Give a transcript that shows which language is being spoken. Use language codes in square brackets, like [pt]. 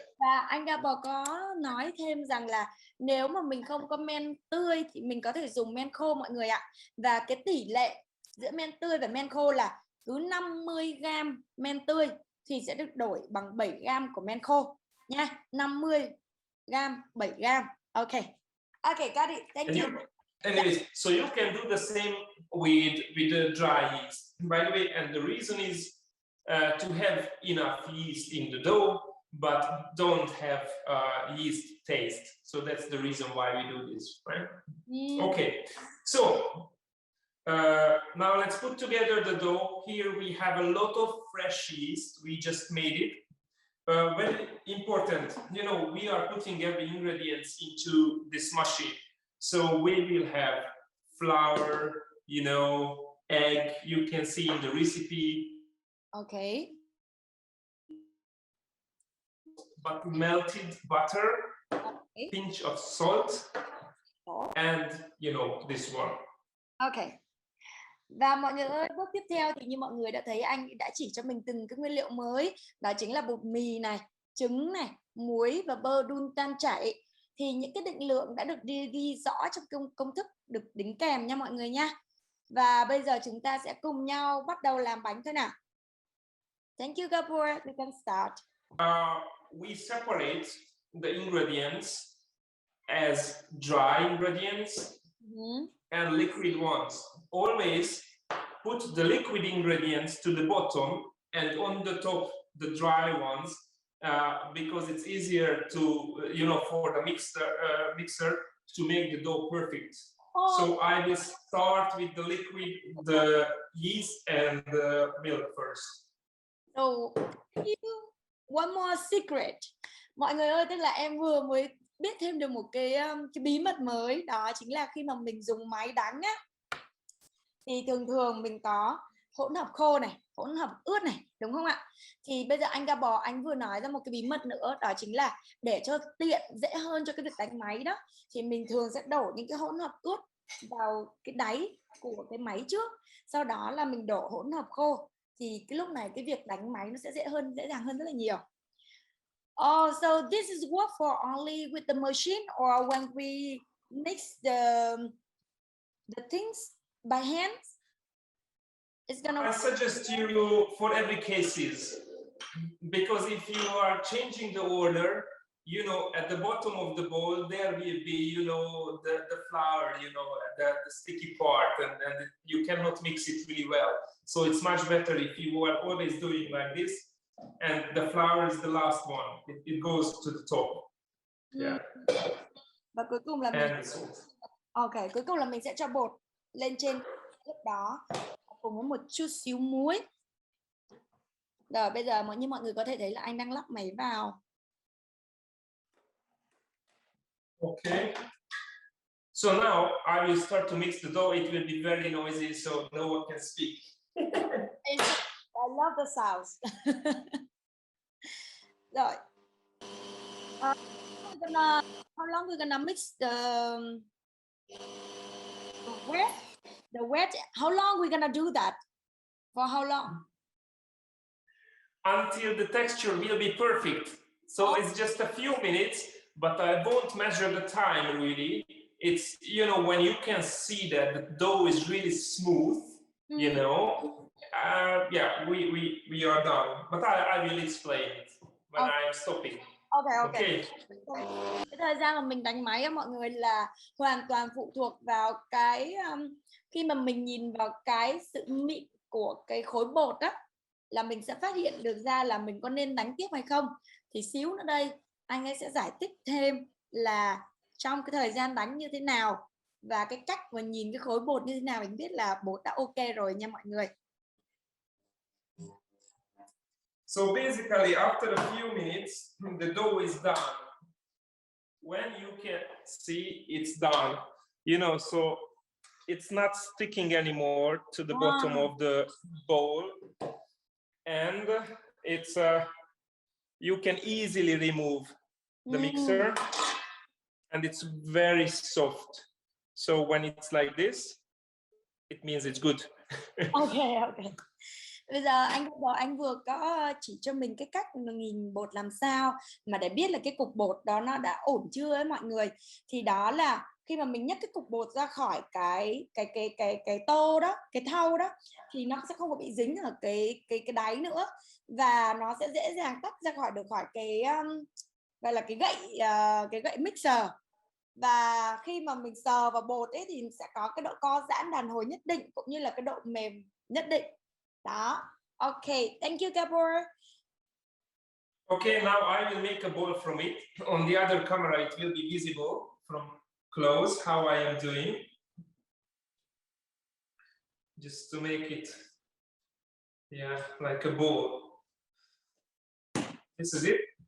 [vi] Và anh Gabor có nói thêm rằng là nếu mà mình không có men tươi thì mình có thể dùng men khô mọi người ạ. Và cái tỷ lệ giữa men tươi và men khô là cứ 50 gram men tươi thì sẽ được đổi bằng 7 gram của men khô nha. [en] 50 gram, 7 gram. Okay, got it. Thank you. Anyways, so you can do the same with the dry yeast. By the way, and the reason is to have enough yeast in the dough, but don't have yeast taste. So that's the reason why we do this, right? Okay, so now let's put together the dough. Here we have a lot of fresh yeast. We just made it. Very important, you know, we are putting every ingredients into this machine. So we will have flour, you know, egg, you can see in the recipe. Okay. But melted butter, pinch of salt, and you know, this one. Okay. [vi] Và mọi người ơi, bước tiếp theo thì như mọi người đã thấy anh đã chỉ cho mình từng cái nguyên liệu mới, đó chính là bột mì này, trứng này, muối và bơ đun tan chảy. Thì những cái định lượng đã được ghi rõ trong công thức được đính kèm nha mọi người nha. Và bây giờ chúng ta sẽ cùng nhau bắt đầu làm bánh thôi nào. [en] Thank you Gabor, we can start. We separate the ingredients as dry ingredients and liquid ones. Always put the liquid ingredients to the bottom and on the top the dry ones, because it's easier to, you know, for the mixer to make the dough perfect. So I will start with the liquid, the yeast and the milk first. So one more secret. [vi] Mọi người ơi, tức là em vừa mới biết thêm được một cái bí mật mới, đó chính là khi mà mình dùng máy đánh á thì thường mình có hỗn hợp khô này, hỗn hợp ướt này, đúng không ạ? Thì bây giờ anh Gabor anh vừa nói ra một cái bí mật nữa, đó chính là để cho tiện dễ hơn cho cái việc đánh máy đó thì mình thường sẽ đổ những cái hỗn hợp ướt vào cái đáy của cái máy trước, sau đó là mình đổ hỗn hợp khô thì cái lúc này cái việc đánh máy nó sẽ dễ dàng hơn rất là nhiều. [en] Oh, so this is work for only with the machine or when we mix the things by hands? It's gonna. I suggest you for every cases, because if you are changing the order, you know, at the bottom of the bowl there will be, you know, the flour, you know, the sticky part, and you cannot mix it really well. So it's much better if you are always doing like this, and the flour is the last one. It goes to the top. Yeah. [vi] Và cuối cùng là cuối cùng là mình sẽ cho bột lên trên lúc đó cùng với một chút xíu muối. Rồi bây giờ như mọi người có thể thấy là anh đang lắp máy vào. [en] Okay. So now I will start to mix the dough. It will be very noisy, so no one can speak. I love the sounds. Rồi. How long we're gonna mix the wet? How long we're gonna do that? For how long? Until the texture will be perfect. So it's just a few minutes, but I won't measure the time really. It's, you know, when you can see that the dough is really smooth, you know, yeah, we are done. But I will explain it when I'm stopping. Ok. [vi] Cái thời gian mà mình đánh máy á mọi người là hoàn toàn phụ thuộc vào cái khi mà mình nhìn vào cái sự mịn của cái khối bột á, là mình sẽ phát hiện được ra là mình có nên đánh tiếp hay không. Thì xíu nữa đây anh ấy sẽ giải thích thêm là trong cái thời gian đánh như thế nào và cái cách mà nhìn cái khối bột như thế nào mình biết là bột đã ok rồi nha mọi người. [en] So basically, after a few minutes, the dough is done. When you can see it's done, you know, so it's not sticking anymore to the bottom of the bowl, and it's you can easily remove the mixer, and it's very soft. So when it's like this, it means it's good. Ok. [vi] Bây giờ anh vừa có chỉ cho mình cái cách nhìn bột làm sao mà để biết là cái cục bột đó nó đã ổn chưa ấy mọi người. Thì đó là khi mà mình nhấc cái cục bột ra khỏi cái tô đó, cái thau đó, thì nó sẽ không có bị dính ở cái đáy nữa, và nó sẽ dễ dàng tách ra được khỏi cái gọi là cái gậy mixer. Và khi mà mình sờ vào bột ấy thì sẽ có cái độ co giãn đàn hồi nhất định cũng như là cái độ mềm nhất định. [en] Đó. Ok, thank you Gabor. Okay, now I will make a ball from it. On the other camera, it will be visible from close how I am doing. Just to make it, yeah, like a ball. This is it.